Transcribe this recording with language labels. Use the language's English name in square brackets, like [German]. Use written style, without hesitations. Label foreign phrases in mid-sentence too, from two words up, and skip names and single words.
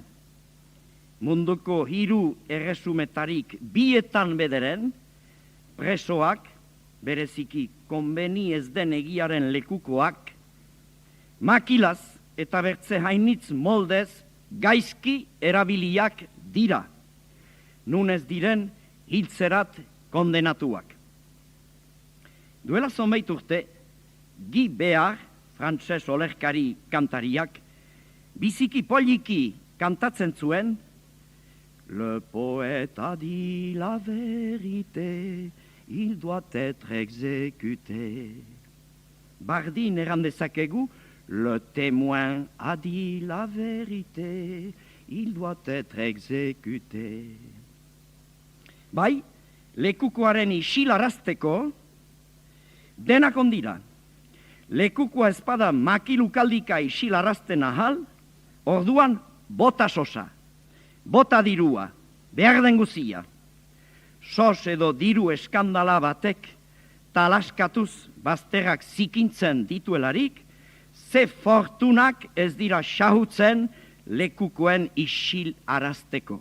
[Basque] Munduko 3 erresumetarik 2 bederen, presoak, bereziki konbeni ez den egiaren lekukoak, makilaz eta bertze hainitz moldez gaizki erabiliak dira, nun ez diren hiltzerat kondenatuak. Duela zonbait urte, Guy Béard, frantses olerkari kantariak, biziki poliki kantatzen zuen, [French] Le poète a dit la vérité, il doit être exécuté. [Basque] Bardin eran dezakegu, [French] le témoin a dit la vérité, il doit être exécuté. [Basque] Bai, lekukoaren isilarazteko, denak ondira. Lekukoa espada makilukaldika isilarazten ahal, orduan bota sosa. Bota dirua, behar den guzia. Sos edo diru eskandala batek talaskatuz bazterrak zikintzen dituelarik, ze fortunak ez dira xahutzen lekukoen isil arazteko.